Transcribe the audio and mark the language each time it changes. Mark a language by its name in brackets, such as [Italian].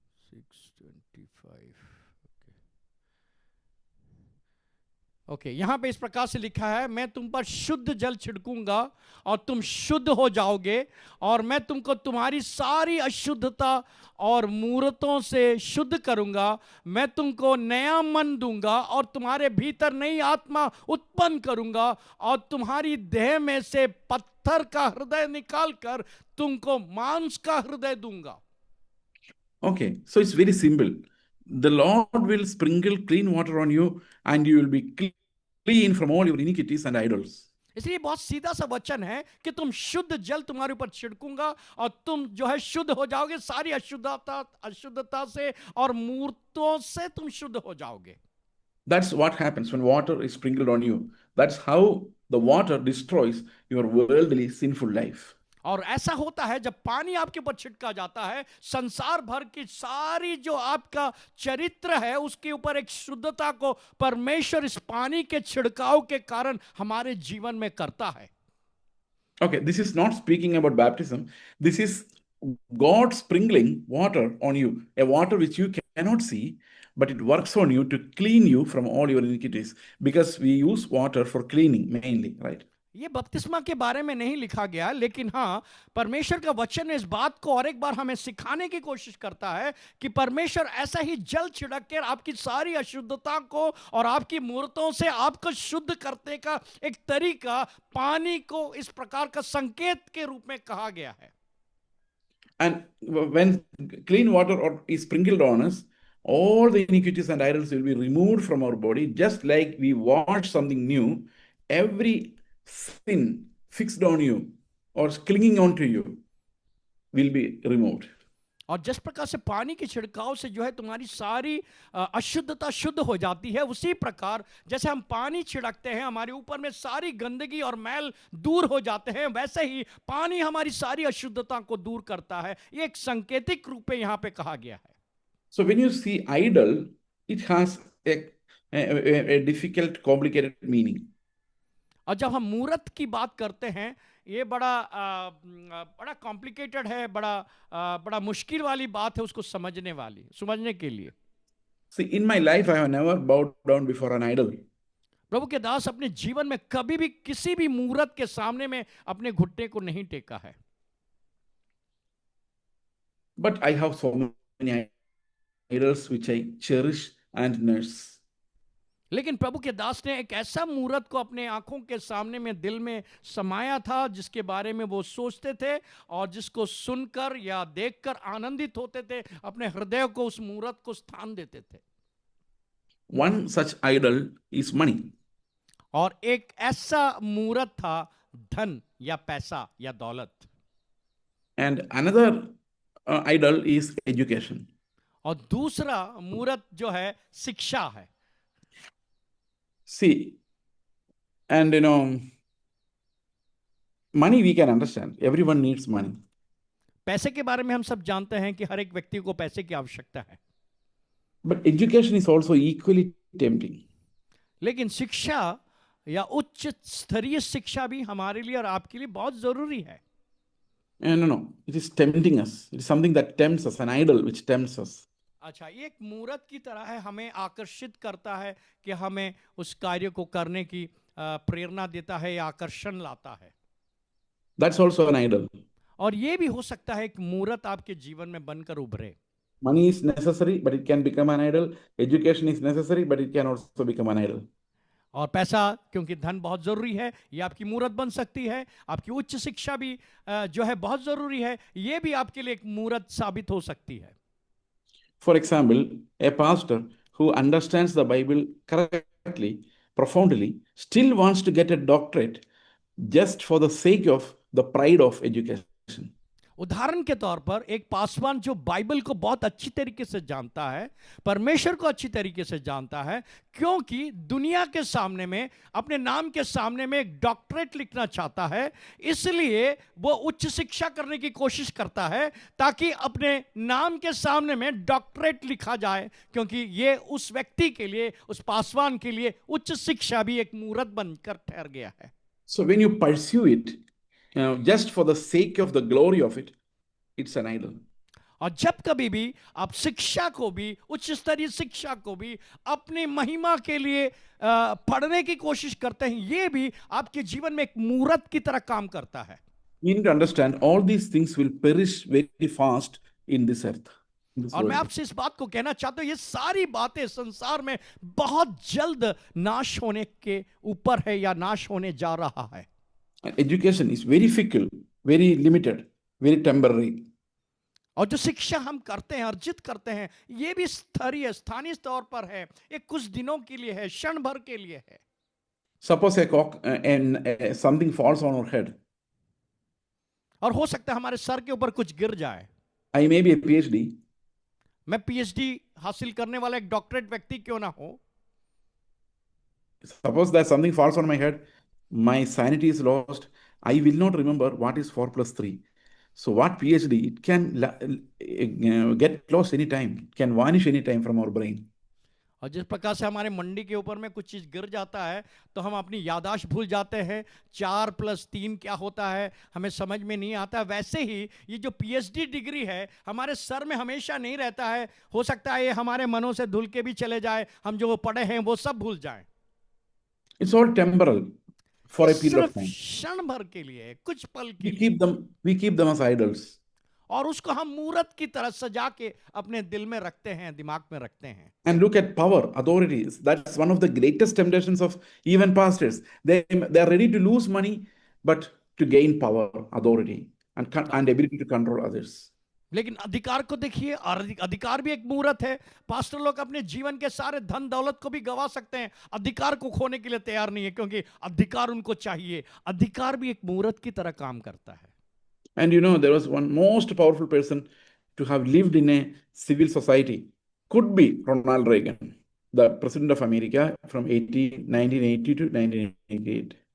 [Hindi] 6:25 okay यहाँ पे इस प्रकार से लिखा है, मैं तुम पर शुद्ध जल छिड़कूंगा और तुम शुद्ध हो जाओगे, और मैं तुमको तुम्हारी सारी अशुद्धता और मूर्तों से शुद्ध करूंगा। मैं तुमको नया मन दूंगा और तुम्हारे भीतर नई आत्मा उत्पन्न करूंगा, और तुम्हारी देह में से पत्थर का हृदय निकालकर तुमको मांस का हृदय दूंगा। [English] Okay, so it's very simple. The Lord will sprinkle clean water on you and you will be clean from all your iniquities and idols. [Hindi] इसलिए बहुत सीधा सा वचन है कि तुम शुद्ध जल तुम्हारे ऊपर छिड़कूंगा और तुम जो है शुद्ध हो जाओगे, सारी अशुद्धता से और मूर्तों से तुम शुद्ध हो जाओगे। [English] That's what happens when water is sprinkled on you. That's how the water destroys your worldly sinful life. [Hindi] और ऐसा होता है जब पानी आपके ऊपर छिड़का जाता है, संसार भर की सारी जो आपका चरित्र है उसके ऊपर एक शुद्धता को परमेश्वर इस पानी के छिड़काव के कारण हमारे जीवन में करता है। [English] Okay, this is not speaking about baptism. This is God sprinkling water on you, a water which you cannot see, but it works on you to clean you from all your iniquities, because we use water for cleaning mainly, right? [Hindi] ये बपतिस्मा के बारे में नहीं लिखा गया, लेकिन हाँ परमेश्वर का वचन इस बात को और एक बार हमें सिखाने की कोशिश करता है कि परमेश्वर ऐसा ही जल छिड़क कर आपकी सारी अशुद्धता को और आपकी मूर्तों से आपको शुद्ध करने का एक तरीका पानी को इस प्रकार का संकेत के रूप में कहा गया है। [English] And when clean water is sprinkled on us, all the iniquities and idols will be removed from our body, just like we wash something new. Every sin fixed on you or clinging on to you will be removed. [Hindi] और जिस प्रकार से पानी के छिड़काव से जो है तुम्हारी सारी अशुद्धता शुद्ध हो जाती है, उसी प्रकार जैसे हम पानी छिड़कते हैं हमारे ऊपर में सारी गंदगी और मैल दूर हो जाते हैं, वैसे ही पानी हमारी सारी अशुद्धता को दूर करता है। ये एक सांकेतिक रूप में यहाँ पे कहा गया है। [English] So when you see idol, it has a difficult, complicated meaning. [Hindi] और जब हम मूर्त की बात करते हैं, ये बड़ा कॉम्प्लिकेटेड है, बड़ा मुश्किल वाली बात है उसको समझने के लिए। [English] See, in my life, I have never bowed down before an idol. [Hindi] प्रभु के दास अपने जीवन में कभी भी किसी भी मूर्त के सामने में अपने घुटने को नहीं टेका है। [English] But I have so many idols which I cherish and nurse. [Hindi] लेकिन प्रभु के दास ने एक ऐसा मूर्त को अपने आंखों के सामने में दिल में समाया था जिसके बारे में वो सोचते थे और जिसको सुनकर या देखकर आनंदित होते थे, अपने हृदय को उस मूर्त को स्थान देते थे। [English] One such idol is money. [Hindi] और एक ऐसा मूर्त था धन या पैसा या दौलत। [English] And another idol is education. [Hindi] और दूसरा मूर्त जो है शिक्षा है। [English] See, and money we can understand. Everyone needs money. [Hindi] पैसे के बारे में हम सब जानते हैं कि हर एक व्यक्ति को पैसे की आवश्यकता है। [English] But education is also equally tempting. [Hindi] लेकिन शिक्षा या उच्च स्तरीय शिक्षा भी हमारे लिए और आपके लिए बहुत जरूरी है। [English] No. It is tempting us. It is something that tempts us, an idol which tempts us. [Hindi] अच्छा, ये एक मूरत की तरह है, हमें आकर्षित करता है कि हमें उस कार्य को करने की प्रेरणा देता है या आकर्षण लाता है। [English] That's also an idol. [Hindi] और ये भी हो सकता है एक मूरत आपके जीवन में बनकर उभरे। [English] Money is necessary, but it can become an idol. Education is necessary, but it can also become an idol. [Hindi] और पैसा, क्योंकि धन बहुत जरूरी है, ये आपकी मूरत बन सकती है। आपकी उच्च शिक्षा भी जो है बहुत जरूरी है, ये भी आपके लिए एक मूरत साबित हो सकती है। [English] For example, a pastor who understands the Bible correctly, profoundly, still wants to get a doctorate just for the sake of the pride of education. [Hindi] उदाहरण के तौर पर एक पासवान जो बाइबल को बहुत अच्छी तरीके से जानता है, परमेश्वर को अच्छी तरीके से जानता है, क्योंकि दुनिया के सामने में, अपने नाम के सामने में एक डॉक्टरेट लिखना चाहता है, इसलिए वो उच्च शिक्षा करने की कोशिश करता है ताकि अपने नाम के सामने में डॉक्टरेट लिखा जाए, क्योंकि ये उस व्यक्ति के लिए, उस पासवान के लिए उच्च शिक्षा भी एक मूरत बनकर ठहर गया है। [English] So when you pursue it, just for the sake of the glory of it, it's an idol. [Hindi] और जब कभी भी आप शिक्षा को भी, उच्च स्तरीय शिक्षा को भी अपनी महिमा के लिए पढ़ने की कोशिश करते हैं, ये भी आपके जीवन में एक मूरत की तरह काम करता है। [English] You need to understand all these things will perish very fast in this earth. [Hindi] और मैं आपसे इस बात को कहना चाहता हूं, ये सारी बातें संसार में बहुत जल्द नाश होने के ऊपर है या नाश होने जा रहा है। [English] Education is very fickle, very limited, very temporary. [Hindi] और जो शिक्षा हम करते हैं, अर्जित करते हैं, ये भी स्थानीय तौर पर है, ये कुछ दिनों के लिए है, क्षण भर के लिए है। [English] Suppose a cock and something falls on our head. [Hindi] और हो सकता है हमारे सर के ऊपर कुछ गिर जाए। [English] I may be a PhD. [Hindi] मैं PhD हासिल करने वाला एक डॉक्टरेट व्यक्ति क्यों ना हो। [English] Suppose that something falls on my head, my sanity is lost. I will not remember what is 4 plus 3. So what PhD? It can get lost anytime. It can vanish anytime from our brain. [Hindi] और जिस प्रकार से हमारे मंडी के ऊपर में कुछ चीज गिर जाता है तो हम अपनी यादाश्त भूल जाते हैं, 4 + 3 क्या होता है हमें समझ में नहीं आता, वैसे ही ये जो PhD डिग्री है हमारे सर में हमेशा नहीं रहता है। हो सकता है ये हमारे मनों से धुल के भी चले जाए, हम जो पढ़े हैं वो सब भूल जाएं। [English] It's all temporal for a period of time. [Hindi] क्षण भर के लिए, कुछ पल के [English] We keep them as idols. [Hindi] और उसको हम मूरत की तरह सजा के अपने दिल में रखते हैं, दिमाग में रखते हैं। [English] And look at power, authorities. That's one of the greatest temptations of even pastors. They are ready to lose money, but to gain power, authority, and ability to control others. [Hindi] लेकिन अधिकार को देखिए, और अधिकार भी एक मूरत है। पास्टर लोग अपने जीवन के सारे धन दौलत को भी गवा सकते हैं, अधिकार को खोने के लिए तैयार नहीं है, क्योंकि अधिकार उनको चाहिए। अधिकार भी एक मूरत की तरह काम करता है। [English] And you know, there was one most powerful person to have lived in a civil society, could be Ronald Reagan, the president of America from 1980 to 1988.